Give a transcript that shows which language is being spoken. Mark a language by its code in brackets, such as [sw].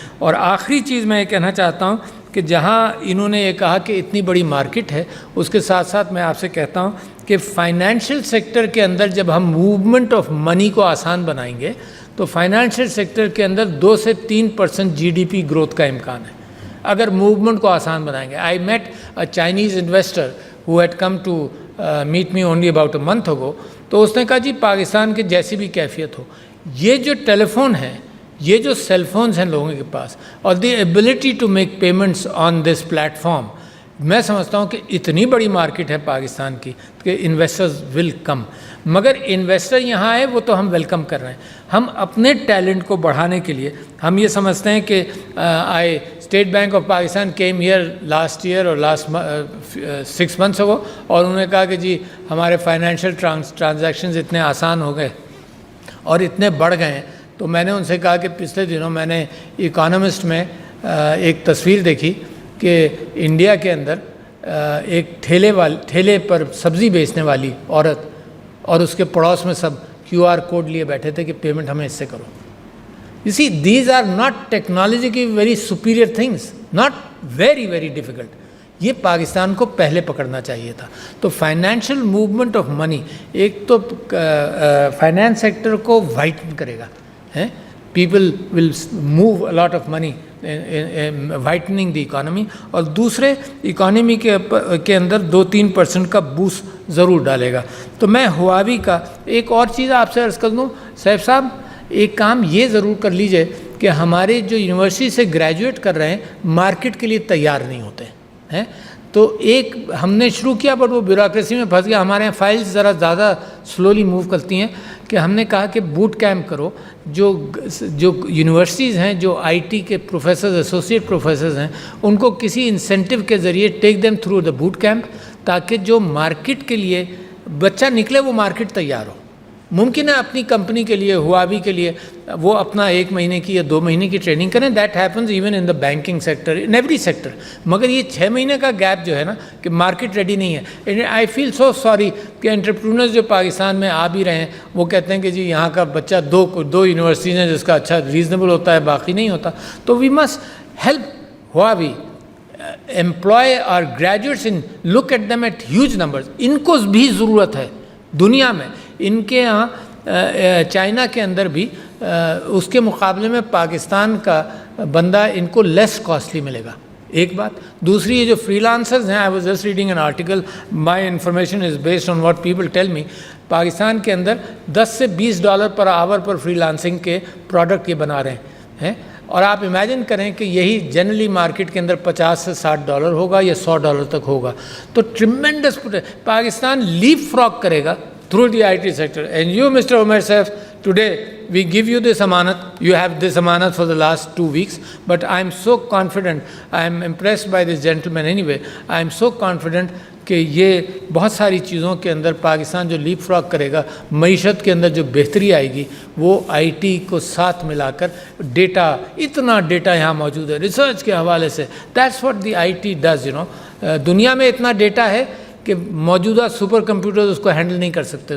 [ur] اور آخری چیز میں یہ کہنا چاہتا ہوں کہ جہاں انہوں نے یہ کہا کہ اتنی بڑی مارکیٹ ہے, اس کے ساتھ ساتھ میں آپ سے کہتا ہوں کہ فائنینشیل سیکٹر کے اندر جب ہم موومنٹ آف منی کو آسان بنائیں گے تو فائنینشیل سیکٹر کے اندر 2 سے 3% GDP گروتھ کا امکان ہے اگر موومنٹ کو آسان بنائیں گے. [en] I met a Chinese investor who had come to meet me only about a month ago. [ur] تو اس نے کہا جی پاکستان کے جیسی بھی کیفیت ہو, یہ جو ٹیلی فون ہے, یہ جو سیل فونز ہیں لوگوں کے پاس, اور [en] the ability to make payments on this platform, [ur] میں سمجھتا ہوں کہ اتنی بڑی مارکیٹ ہے پاکستان کی کہ [en] Investors will come. [ur] مگر انویسٹر یہاں آئے وہ تو ہم ویلکم کر رہے ہیں. ہم اپنے ٹیلنٹ کو بڑھانے کے لیے ہم یہ سمجھتے ہیں کہ state bank of Pakistan [en] came here last year [ur] اور [en] last 6 months ago, [ur] اور انہوں نے کہا کہ جی ہمارے فائنینشیل ٹرانزیکشنز اتنے آسان ہو گئے اور اتنے بڑھ گئے ہیں. تو میں نے ان سے کہا کہ پچھلے دنوں میں نے اکانومسٹ میں ایک تصویر دیکھی کہ انڈیا کے اندر ایک ٹھیلے پر سبزی بیچنے والی عورت اور اس کے پڑوس میں سب QR کوڈ لیے بیٹھے تھے کہ پیمنٹ ہمیں اس سے کرو. [en] You see, these are not technologically very superior things, not very, very difficult. [ur] یہ پاکستان کو پہلے پکڑنا چاہیے تھا. تو فائنینشیل موومنٹ آف منی ایک تو فائنینس سیکٹر کو وائٹن کرے گا. [en] people will move a lot of money whitening the economy, [ur] اور دوسرے اکانومی کے اندر 2-3% کا بوسٹ ضرور ڈالے گا. تو میں ہواوی کا ایک اور چیز آپ سے عرض کر دوں سیف صاحب, ایک کام یہ ضرور کر لیجئے کہ ہمارے جو یونیورسٹی سے گریجویٹ کر رہے ہیں مارکیٹ کے لیے تیار نہیں ہوتے ہیں. تو ایک ہم نے شروع کیا بٹ وہ بیوروکریسی میں پھنس گیا. ہمارے یہاں فائلز ذرا زیادہ سلولی موو کرتی ہیں کہ ہم نے کہا کہ بوٹ کیمپ کرو. جو یونیورسٹیز ہیں, جو آئی ٹی کے پروفیسرز ایسوسیٹ پروفیسرز ہیں, ان کو کسی انسینٹیو کے ذریعے [en] take them through the boot camp, [ur] تاکہ جو مارکیٹ کے لیے بچہ نکلے وہ مارکیٹ تیار ہو. ممکن ہے اپنی کمپنی کے لیے, ہواوی کے لیے وہ اپنا 1 مہینے کی یا 2 مہینے کی ٹریننگ کریں. [en] That happens even in the banking sector, in every sector. [ur] مگر یہ 6 مہینے کا گیپ جو ہے نا کہ مارکیٹ ریڈی نہیں ہے. [en] I feel so sorry [ur] کہ انٹرپرینرز جو پاکستان میں آ بھی رہے ہیں وہ کہتے ہیں کہ جی یہاں کا بچہ 2 یونیورسٹیز ہیں جس کا اچھا ریزنیبل ہوتا ہے, باقی نہیں ہوتا. [en] تو we must help Huawei employ our graduates in look at them at huge numbers. [ur] ان کو بھی ضرورت ہے دنیا میں. ان کے ہاں چائنا کے اندر بھی اس کے مقابلے میں پاکستان کا بندہ ان کو لیس کاسٹلی ملے گا. ایک بات. دوسری یہ جو فری لانسرز ہیں, [en] I was just reading an article, my information is based on what people tell me, [ur] Pakistan کے اندر $10 سے $20 پر آور پر فری لانسنگ کے پروڈکٹ یہ بنا رہے ہیں. اور آپ امیجن کریں کہ یہی جنرلی مارکیٹ کے اندر $50 سے $60 ہوگا یا $100 تک ہوگا. [en] تو tremendous Pakistan leapfrog کرے گا through the IT sector. And you, Mr. Umair Saif, today we give you this amanat. You have this amanat for the last 2 weeks. But I am so confident, I am impressed by this gentleman anyway. I am so confident [ur] کہ یہ بہت ساری چیزوں کے اندر پاکستان جو لیپ فراگ کرے گا, معیشت کے اندر جو بہتری آئے گی وہ آئی ٹی کو ساتھ ملا کر, ڈیٹا, اتنا ڈیٹا یہاں موجود ہے ریسرچ کے حوالے سے. [en] That's what the I T does. [ur] دنیا میں اتنا ڈیٹا ہے کہ موجودہ سپر کمپیوٹرز اس کو ہینڈل نہیں کر سکتے.